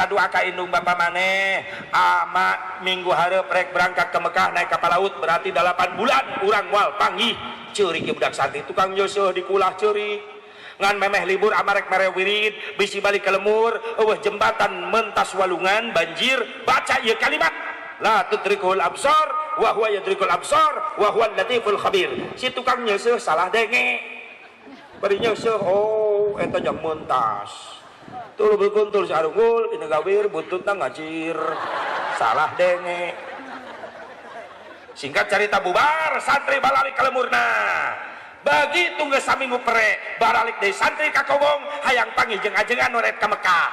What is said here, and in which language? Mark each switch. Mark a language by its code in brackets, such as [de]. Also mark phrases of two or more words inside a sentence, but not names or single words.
[su] doa ka indung bapa maneh ama minggu hareup rek [id] berangkat ke Mekah naik kapal laut [su] berarti 8 bulan urang moal panggih ceurik ieu budak santri tukang nyeusuh dikulah ceurik ngan memeh libur ama rek mere wirid bisi balik ke lemur eueuh jembatan mentas walungan banjir baca ieu kalimat [ar] لا تدركه الأبصار وهو يدرك الأبصار وهو اللطيف الخبير. [su] Si tukang nyeuseum salah denge bari nyeuseum oh eta jang mentas tuh berkuntul si arungul ini gawir buntutna ngacir salah denge. Singkat cerita bubar santri balalik ka lemurna begitu geus saminggu pere baralik deui santri ka kobong hayang panggih jeung ajengan noret ka Mekah.